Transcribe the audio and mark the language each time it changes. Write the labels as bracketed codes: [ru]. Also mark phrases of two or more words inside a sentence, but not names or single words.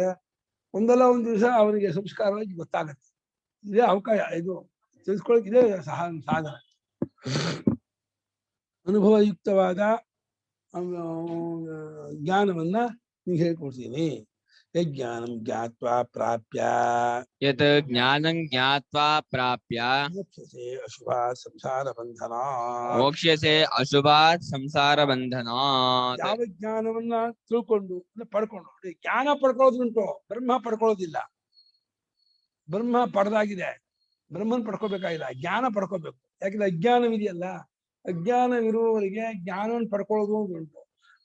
[kn] ಒಂದಲ್ಲ ಒಂದು ದಿವಸ ಅವನಿಗೆ ಸಂಸ್ಕಾರವಾಗಿ ಗೊತ್ತಾಗತ್ತೆ. ಇದೇ ಅವಕಾಶ, ಇದು ತಿಳಿಸ್ಕೊಳಕ್ ಇದೇ ಸಾಧನ. ಅನುಭವಯುಕ್ತವಾದ ಜ್ಞಾನವನ್ನ ನೀವು ಹೇಳ್ಕೊಡ್ತೀನಿ. [sa] ಯಜ್ಞಾನಂ ಜ್ಞಾತ್ವಾ ಪ್ರಾಪ್ಯ ಯತ್ ಜ್ಞಾನಂ ಜ್ಞಾತ್ವಾ ಪ್ರಾಪ್ಯ ಮೋಕ್ಷಸೆ ಅಶುಭಾತ್ ಸಂಸಾರ ಬಂಧನಾತ್. ಮೋಕ್ಷ್ಯಸೆ ಅಶುಭಾತ್ ಸಂಸಾರ ಬಂಧನಾತ್. [kn] ಯಾವ ಜ್ಞಾನವನ್ನ ತಿಳ್ಕೊಂಡು ಪಡ್ಕೊಂಡು, ಜ್ಞಾನ ಪಡ್ಕೊಳ್ಳೋದುಂಟು, ಬ್ರಹ್ಮ ಪಡ್ಕೊಳ್ಳೋದಿಲ್ಲ. ಬ್ರಹ್ಮ ಪಡೆದಾಗಿದೆ, ಬ್ರಹ್ಮನ್ ಪಡ್ಕೋಬೇಕಾಗಿಲ್ಲ, ಜ್ಞಾನ ಪಡ್ಕೋಬೇಕು. ಯಾಕಂದ್ರೆ ಅಜ್ಞಾನವಿದೆಯಲ್ಲ, ಅಜ್ಞಾನವಿರುವವರಿಗೆ ಜ್ಞಾನವನ್ನು ಪಡ್ಕೊಳ್ಳೋದು ಉಂಟು.